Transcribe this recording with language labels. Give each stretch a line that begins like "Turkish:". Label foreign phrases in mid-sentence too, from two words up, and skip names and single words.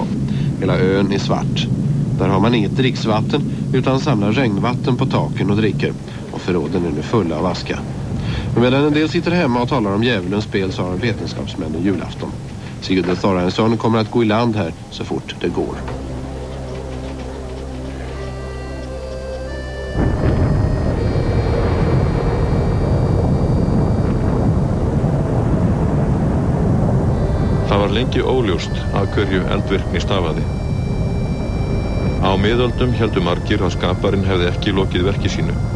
Swedish: Hela ön är svart. Där har man inget dricksvatten utan samlar regnvatten på taken och dricker. Och förråden är nu fulla av aska. Men medan en del sitter hemma och talar om djävulens spel så har vetenskapsmännen julafton. Sigurd Thorarinsson kommer att gå i land här så fort det går.
Icelandic: Það var lengi óljóst að hverju eldvirkni stafaði. Á miðöldum héldu margir að skaparinn hefði ekki lokið verki sínu.